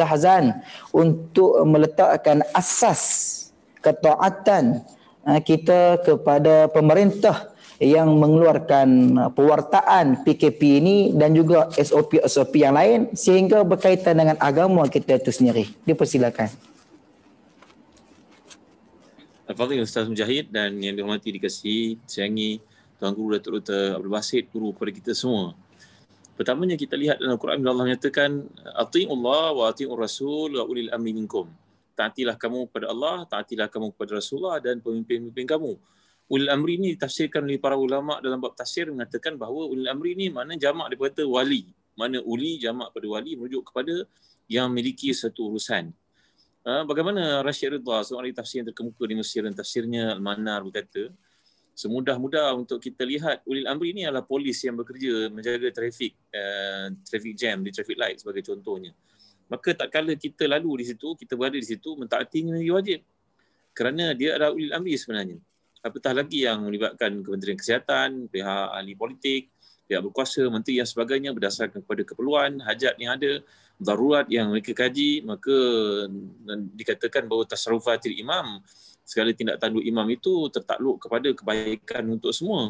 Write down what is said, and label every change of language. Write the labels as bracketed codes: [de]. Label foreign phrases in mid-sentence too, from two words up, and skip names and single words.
[ms] Zahzan untuk meletakkan asas ketaatan kita kepada pemerintah yang mengeluarkan pewartaan PKP ini dan juga SOP-SOP yang lain sehingga berkaitan dengan agama kita itu sendiri. Dipersilakan. Al-Fadhil Ustaz Mujahid dan yang dihormati dikasihi sayangi Tuan Guru Datuk Dr. Abdul Basit, guru kepada kita semua. Pertamanya kita lihat dalam Al-Quran bila Allah menyatakan [ar] أطيعوا الله وأطيعوا الرسول وأولي الأمر منكم. [ms] Taatilah kamu kepada Allah, taatilah kamu kepada Rasulullah dan pemimpin-pemimpin kamu. Ulil amri ini ditafsirkan oleh para ulama dalam bab tafsir mengatakan bahawa ulil amri ini makna jamak daripada wali. Mana uli jamak pada wali merujuk kepada yang memiliki satu urusan. Bagaimana Rashid Ridha, seorang ahli tafsir yang terkemuka di Mesir, dan tafsirnya Al-Manar berkata, semudah-mudah untuk kita lihat ulil amri ini adalah polis yang bekerja menjaga [en] traffic jam [ms] di [en] traffic light [ms] sebagai contohnya. Maka tak kala kita lalu di situ, kita berada di situ, mentaatinya wajib. Kerana dia adalah ulil amri sebenarnya. Apatah lagi yang melibatkan Kementerian Kesihatan, pihak ahli politik, pihak berkuasa, menteri dan sebagainya berdasarkan kepada keperluan, hajat yang ada, darurat yang mereka kaji, maka dikatakan bahawa [ar] تصرفات الإمام, [ms] segala tindak tanduk imam itu tertakluk kepada kebaikan untuk semua.